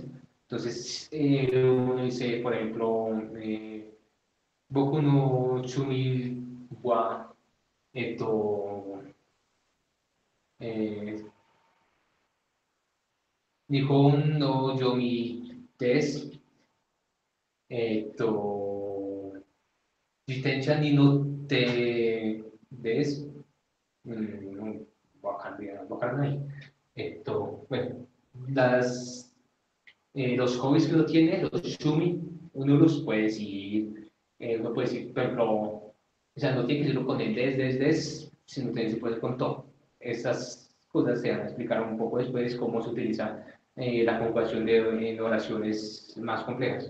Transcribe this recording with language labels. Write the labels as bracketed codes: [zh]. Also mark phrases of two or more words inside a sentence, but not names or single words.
[es] Entonces, uno dice, por ejemplo, [ja] 僕の趣味は, [es] esto, [ja] eh, 日本の読みです, 自転車に乗ってです。わからない。 [es] Bueno, los hobbies que uno tiene, los shumi, uno los puede decir, uno puede decir, por ejemplo, o sea, no tiene que decirlo con el des, sino que se puede con todo. Estas cosas se van a explicar un poco después cómo se utiliza la conjugación en oraciones más complejas.